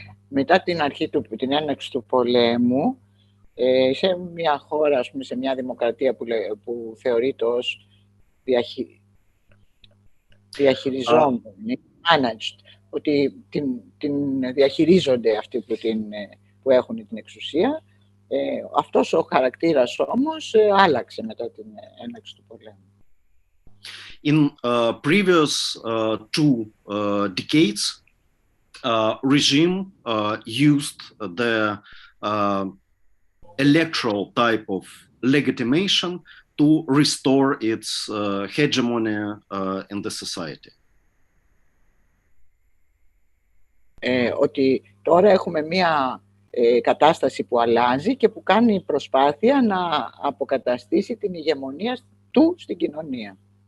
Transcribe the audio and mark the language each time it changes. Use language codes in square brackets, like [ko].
[el] Μετά την έναρξη του πολέμου, σε μια χώρα, ας πούμε, σε μια δημοκρατία που θεωρείται ως διαχειριζόμενη, managed, ότι την διαχειρίζονται αυτοί που έχουν την εξουσία. Αυτός ο χαρακτήρας όμως άλλαξε μετά την έναρξη του πολέμου. [en] In previous two decades, regime used the electoral type of legitimation to restore its hegemony in the society. [el] Ότι τώρα έχουμε μία κατάσταση που αλλάζει και που κάνει προσπάθεια να αποκαταστήσει την ηγεμονία του στην κοινωνία.